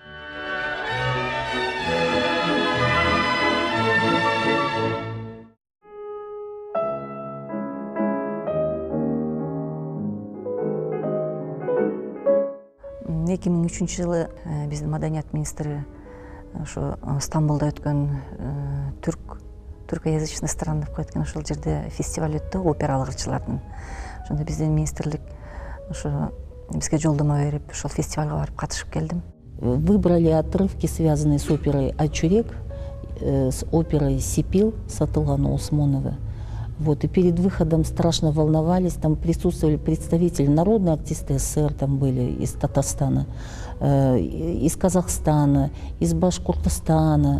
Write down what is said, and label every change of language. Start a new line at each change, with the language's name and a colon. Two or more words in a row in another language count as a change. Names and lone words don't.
Kyrgyz: Эки миң үчүнчү жылы биздин маданият министри ошо Стамбулда өткөн
Russian: түркоязычный страна
Kyrgyz: деп коет экен, ошол жерде фестиваль өттү опералык ырчылардын. Ошондо биздин министрлик ошо бизге жолдомо берип, ошол фестивалга барып катышып келдим.
Russian: Выбрали отрывки, связанные с оперой «Ачурек», с оперой «Сипил» Сатылгана Усмонова. Вот, и перед выходом страшно волновались, там присутствовали представители Народной артисты СССР, там были из Татарстана, из Казахстана, из Башкортостана.